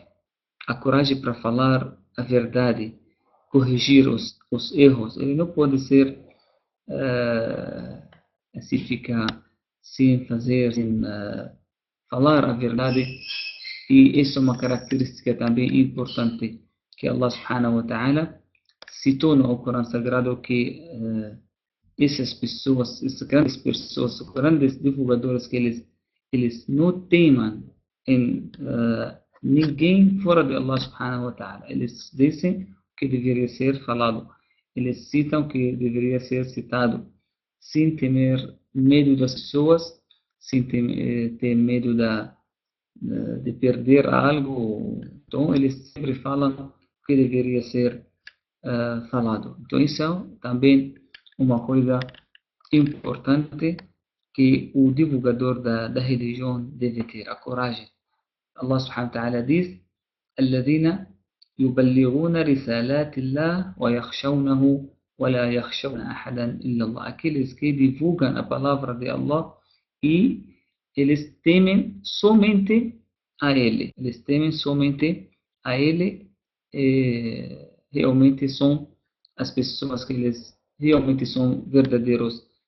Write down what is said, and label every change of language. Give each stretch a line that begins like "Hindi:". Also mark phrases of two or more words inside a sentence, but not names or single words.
Portuguese: A coragem para falar a verdade, corrigir os erros. Ele não pode ser assim, ficar sem fazer, sem falar a verdade. E isso é uma característica também importante que
Arabic: الله سبحانه وتعالى
Portuguese: citou no Corão Sagrado, que essas pessoas, essas grandes pessoas, grandes divulgadores, que eles não temem em ninguém fora de
Arabic: الله سبحانه وتعالى.
Portuguese: Eles dizem o que deveria ser falado, eles citam o que deveria ser citado, sem temer medo das pessoas, sem ter medo de perder algo. Então, eles sempre falam o que deveria ser falado. Então, isso é também uma coisa importante que o divulgador da religião deve ter, a coragem.
Arabic: الله سبحانه وتعالى diz: الذين يبلغون رسالات الله ويخشونه ولا يخشون أحدا إلا الله.
Portuguese: Aqueles que divulgam a palavra de Allah e eles temem somente a Ele. Eles temem somente a Ele. Realmente são as pessoas que eles realmente são verdadeiros.